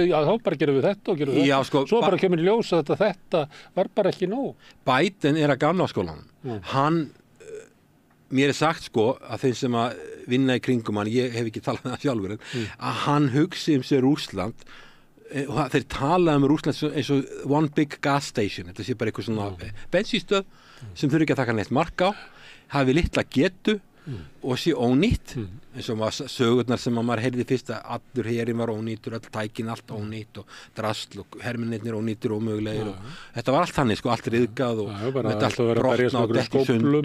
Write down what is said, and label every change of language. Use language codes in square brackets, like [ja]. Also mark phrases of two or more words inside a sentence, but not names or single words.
[is] Þá bara gerum við þetta og gerum við þetta. Svo bara kemur í ljós að þetta var bara ekki nóg. Biden að gamla skólanum. Mér sagt sko að þeim sem að vinna í kringum hann, ég hef ekki talað um það sjálfur, að hann hugsi sér Rússland og þeir tala Rússland eins og [en] one big gas station, [is] þetta sé bara eitthvað svona bensínstöð sem þurfi ekki að taka neitt mark á, hafi litla getu og sé ónýtt eins og sögurnar sem maður heyrði fyrst að allur herinn var ónýttur, öll tækin allt ónýtt og drasl og hermennirnir ónýttur og ómögulegir og þetta var allt þannig sko, allt riðgað og þetta allt brotna og dekki sundur